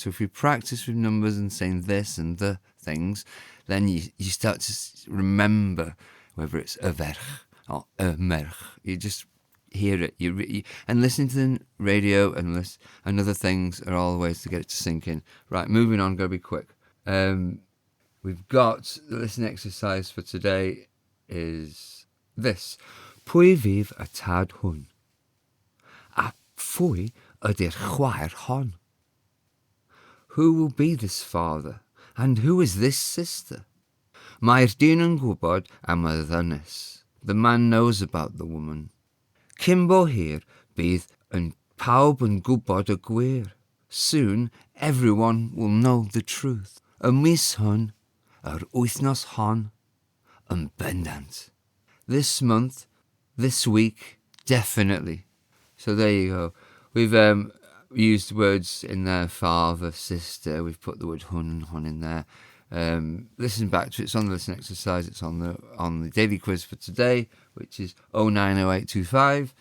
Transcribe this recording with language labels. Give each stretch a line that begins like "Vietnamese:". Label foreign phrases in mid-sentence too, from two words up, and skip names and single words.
English: So if you practice with numbers and saying this and the things, then you start to remember whether it's a verch or a merch. You just hear it. And listening to the radio and other things are all ways to get it to sink in. Right, moving on, gotta be quick. We've got the listening exercise for today is this.
Welsh: Pwy fydd y tad hwn? A phwy ydy'r chwaer hon?
English: Who will be this father? And who is this sister?
Welsh: Mae'r dyn yn gwybod am y ddynes.
English: The man knows about the woman.
Welsh: Cymbo hir bydd yn pawb yn gwybod y gwir.
English: Soon everyone will know the truth.
Welsh: Y mis hwn, yr wythnos hon, yn bendant.
English: This month, this week, definitely. So there you go. We've used words in there, father, sister. We've put the word hun and hon in there. Listen back to it. It's on the listen exercise. It's on the daily quiz for today, which is 090825.